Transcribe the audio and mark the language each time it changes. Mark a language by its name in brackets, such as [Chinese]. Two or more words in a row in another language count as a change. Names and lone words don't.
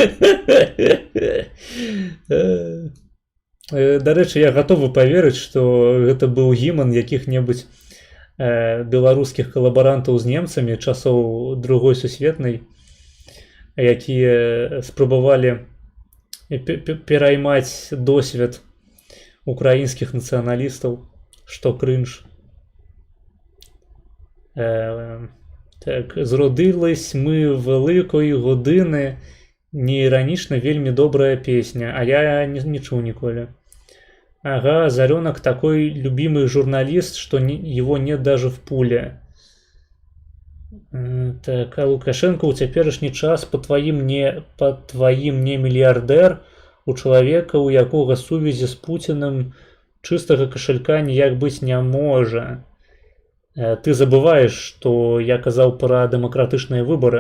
[Belarusian] Дарэчы, я гатовы паверыць, што гэта быў гімн якіх-небудзь беларускіх калабарантаў з немцамі часоў Другой сусветнай, якія спрабавалі пераймаць досвед украінскіх нацыяналістаў, што крынж. Так, [Ukrainian] зродились мы великої години, [Belarusian] не іранічна вельмі добрая песня, а я не чуў ніколі. [Russian] Ага, Заренок такой любимый журналист, что его нет даже в пуле. [Belarusian] Так, а Лукашенко у цяперашні час [Russian] по твоим [Belarusian] не мільярдэр, у чалавека, у якога сувязі з Путиным чыстага кашалька ніяк быць не можа. Ты забываеш, што я казаў пра дэмакратычныя выбары.